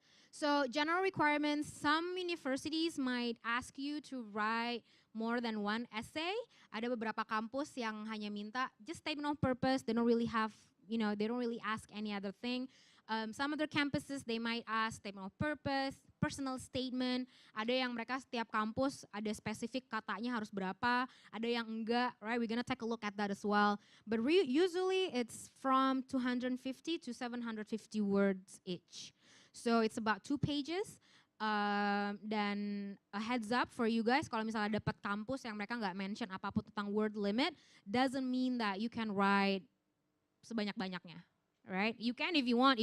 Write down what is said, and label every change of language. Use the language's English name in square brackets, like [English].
[English] So general requirements, some universities might ask you to write more than one essay. [Indonesian] Ada beberapa kampus yang hanya minta [English] just statement of purpose. They don't really have, they don't really ask any other thing. Some other campuses, they might ask statement of purpose, personal statement. [Indonesian] Ada yang mereka setiap kampus ada spesifik katanya harus berapa. Ada yang enggak, right? [English] We're gonna take a look at that as well. But usually it's from 250 to 750 words each. So it's about 2 pages. Dan a heads up for you guys, [Indonesian] kalau misalnya dapat kampus yang mereka nggak mention apapun tentang [English] word limit, doesn't mean that you can write [Indonesian] sebanyak-banyaknya, [English] right? You can if you want.